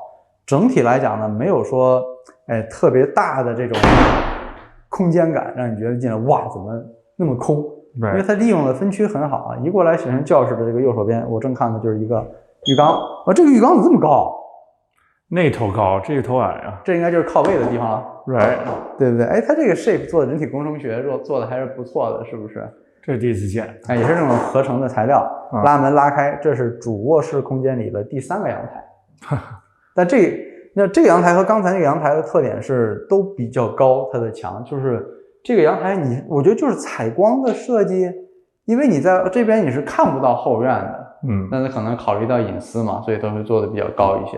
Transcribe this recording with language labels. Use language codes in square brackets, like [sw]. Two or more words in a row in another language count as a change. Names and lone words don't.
[zh] 整體來講呢，沒有說特別大的這種空間感，讓你覺得進來哇怎麼那麼空？因為它利用的分區很好啊。一過來顯示教室的這個右手邊，我正看的就是一個浴缸。啊，這個浴缸怎麼這麼高？那頭高，這個頭矮啊。這應該就是靠位的地方了。 Right，對不對？哎，它這個 shape 做的人體工程學做的還是不錯的，是不是？這是第一次見。哎，也是這種合成的材料。拉門拉開，這是主臥室空間裡的第3個陽台。但這個陽台和剛才那個陽台的特點是都比較高，它的牆就是這個陽台我覺得就是採光的設計，因為你在這邊你是看不到後院的，但是可能考慮到隱私嘛，所以都會做的比較高一些。